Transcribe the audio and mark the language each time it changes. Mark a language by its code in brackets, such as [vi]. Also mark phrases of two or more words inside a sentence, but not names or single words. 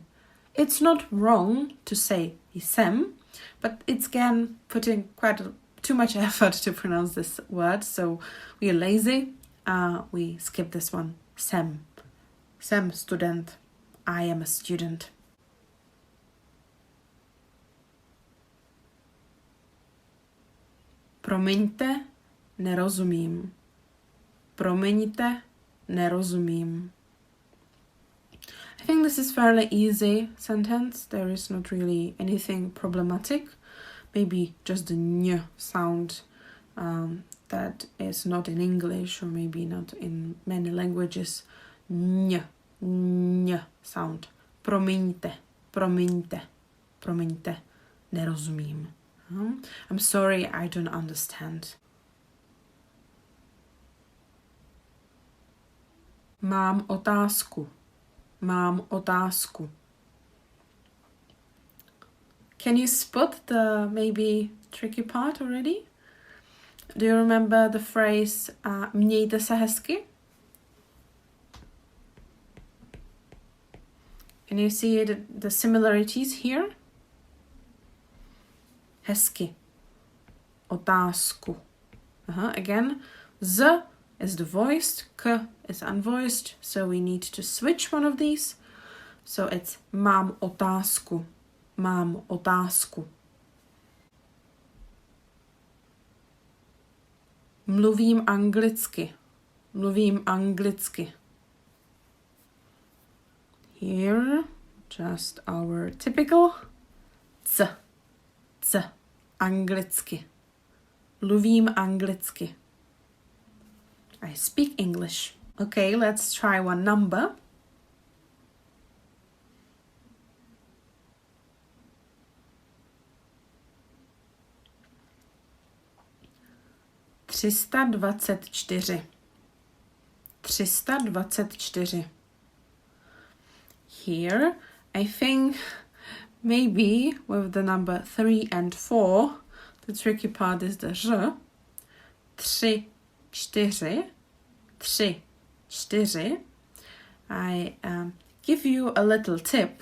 [en] It's not wrong to say jsem, but it's again putting too much effort to pronounce this word, so we are lazy. We skip this one. [cs] Jsem. Jsem student. [en] I am a student. [cs] Promiňte, nerozumím. Promiňte, nerozumím. [en] I think this is fairly easy sentence. There is not really anything problematic. Maybe just the ñ sound that is not in English, or maybe not in many languages. Ñ sound. [cs] Promiňte, promiňte, promiňte, nerozumím. [en] I'm sorry, I don't understand. [cs] Mám otázku. Mám otázku. [en] Can you spot the maybe tricky part already? Do you remember the phrase [cs] mějte se hezky? [en] Can you see the similarities here? [cs] Hezky. Otázku. [en] Again, z is the voiced, k is unvoiced, so we need to switch one of these. So it's [cs] mám otázku. Mám otázku. Mluvím anglicky. Mluvím anglicky. [en] Here, just our typical c. [cs] Anglicky. Mluvím anglicky. [en] I speak English. Okay, let's try one number. [cs] Třista dvacet čtyři. [en] Here, I think maybe with the number 3 and 4, the tricky part is the r. 3, 4. I give you a little tip.